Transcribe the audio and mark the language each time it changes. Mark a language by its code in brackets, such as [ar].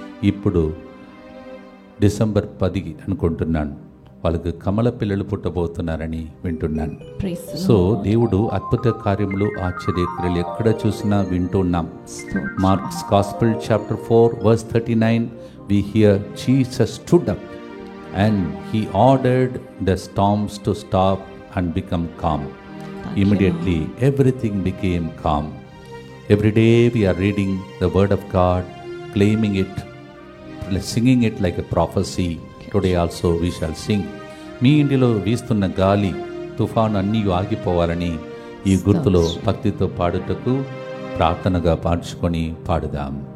[te] ఇప్పుడు డిసెంబర్ 10 అనుకుంటున్నాను వాళ్ళకి కమల పిల్లలు పుట్టబోతున్నారని వింటున్నాను. సో దేవుడు అద్భుత కార్యములు, ఆశ్చర్యక్రియలు ఎక్కడ చూసినా వింటున్నాం. [en] Mark's gospel chapter 4:39 we hear Jesus stood up and he ordered the storms to stop and become calm. Immediately everything became calm. Every day we are reading the word of God, claiming it, singing it like a prophecy. Today also we shall sing. [te] మీ ఇంటిలో వీస్తున్న గాలి, తుఫాను అన్నీ ఆగిపోవాలని ఈ గుర్తులో భక్తితో పాడుటకు ప్రార్థనగా పాడుచుకొని పాడుదాం.